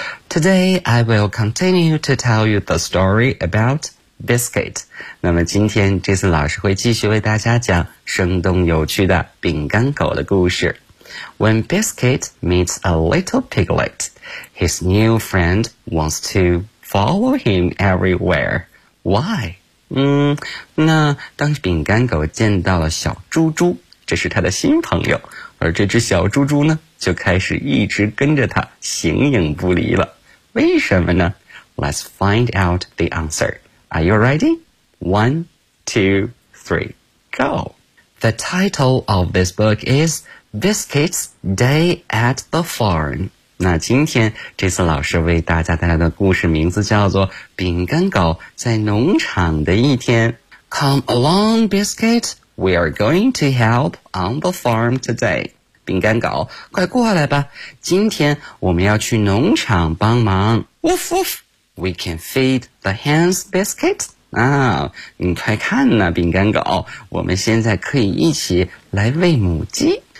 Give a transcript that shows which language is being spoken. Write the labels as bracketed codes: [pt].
[en] Today, I will continue to tell you the story about biscuit. [zh] 那么今天 Jason 老师会继续为大家讲生动有趣的饼干狗的故事。 [en] When Biscuit meets a little piglet, his new friend wants to follow him everywhere. Why? [zh] 那当饼干狗见到了小猪猪，这是他的新朋友，而这只小猪猪呢，就开始一直跟着他，形影不离了。为什么呢？ [en] Let's find out the answer. Are you ready? One, two, three, go! The title of this book is Biscuits Day at the Farm. [zh] 那今天这次老师为大家带来的故事名字叫做饼干狗在农场的一天。 [en] Come along, Biscuit. We are going to help on the farm today. [zh] 饼干狗，快过来吧，今天我们要去农场帮忙。 [en] Woof woof! We can feed the hens, Biscuit. [zh] 啊，你快看呐，饼干狗，我们现在可以一起来喂母鸡。